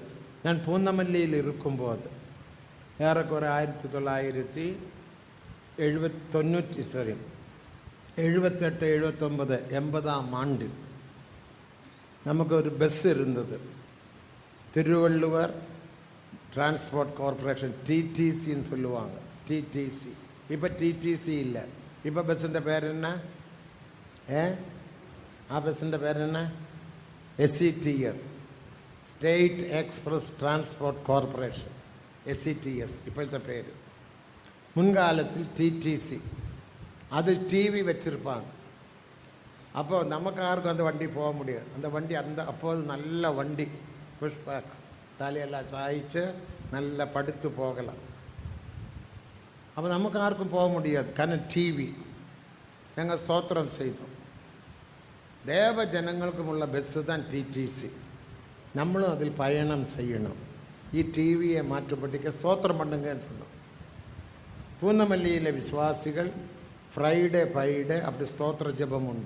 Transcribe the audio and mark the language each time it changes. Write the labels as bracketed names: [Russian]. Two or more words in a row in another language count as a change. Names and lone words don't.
[Tamil] நான் பூந்தமல்லியில் இருக்கும்போது ஏறக்குறை 1978 79 80ஆம் ஆண்டு நமக்கு ஒரு பஸ் இருந்தது. திருவள்ளுவர் டிரான்ஸ்போர்ட் கார்பரேஷன், டிடிசின்னு சொல்லுவாங்க. டிடிசி. இப்போ டிடிசி இல்லை. இப்போ பஸ்ஸுன்ற பேர் என்ன? [Malayalam] ആ ബസ്സിൻ്റെ പേരെന്നാ? SETS, സ്റ്റേറ്റ് എക്സ്പ്രസ് ട്രാൻസ്പോർട്ട് കോർപ്പറേഷൻ. SETS ഇപ്പോഴത്തെ പേര്. [Tamil] முன்காலத்தில் TTC. அது டிவி வச்சுருப்பாங்க. அப்போ நமக்கு யாருக்கும் அந்த வண்டி போக முடியாது. அந்த வண்டி அப்போது நல்ல வண்டி, புஷ்பேக், தலையெல்லாம் சாய்ச்சி நல்லா படுத்து போகலாம். அப்போ நமக்கு யாருக்கும் போக முடியாது, [Malayalam] കാരണം டிவி. ഞങ്ങൾ സ്തോത്രം செய்தோம். [Tamil] தேவ ஜனங்களுக்குமுள்ள பஸ்ஸு தான் டிடிசி. நம்மளும் அதில் பயணம் செய்யணும். டிவியை மாற்றுப்பட்டிக்க ஸ்தோத்திரம் பண்ணுங்கன்னு சொன்னோம். பூந்தமல்லியில் விசுவாசிகள் ஃப்ரைடே அப்படி ஸ்தோத்திர ஜெபம் உண்டு.